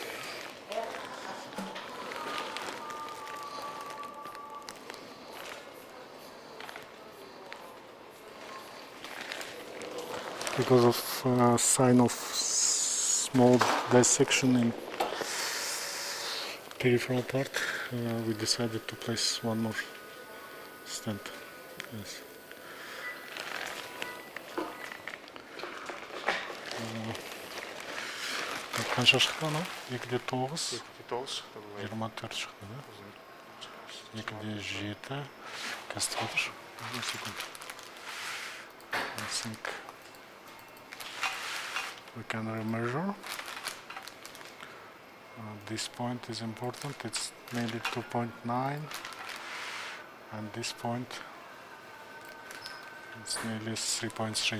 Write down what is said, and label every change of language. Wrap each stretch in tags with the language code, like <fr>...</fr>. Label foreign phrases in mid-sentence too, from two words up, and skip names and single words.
<en>Because of sign of small dissection in peripheral part, we decided to place one more stent. Yes.</en> <kk>Қанша шықты анау? 2-де 9, 24 шықты, да? 2-де 7, қазір тұрдыр? 1 секунд.</kk> <en>I think we can remeasure. This point is important, it's nearly 2.9, and this point it's nearly 3.3.</en>